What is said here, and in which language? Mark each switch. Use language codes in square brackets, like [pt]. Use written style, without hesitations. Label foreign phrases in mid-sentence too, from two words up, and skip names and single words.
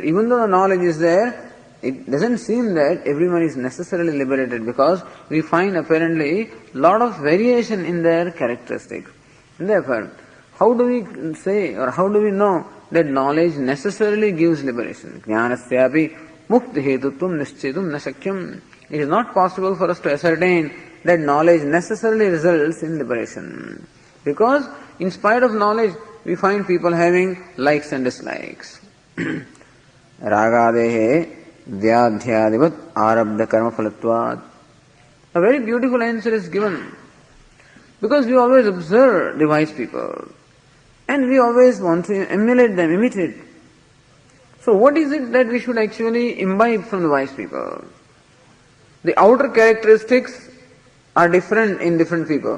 [en] Even though the knowledge is there, it doesn't seem that everyone is necessarily liberated, because we find apparently lot of variation in their characteristics. And therefore, how do we say, or how do we know that knowledge necessarily gives liberation? [sa] ज्ञानस्यापि मुक्तिहेतुत्वं निश्चेतुं न शक्यम्. [en] It is not possible for us to ascertain that knowledge necessarily results in liberation. Because in spite of knowledge, we find people having likes and dislikes. [sa] रागादेः व्याध्यादिवत् आरब्ध कर्म फलत्वात्. [en] A very beautiful answer is given. Because we always observe the wise people. And we always want to emulate them, imitate. So what is it that we should actually imbibe from the wise people? The outer characteristics are different in different people.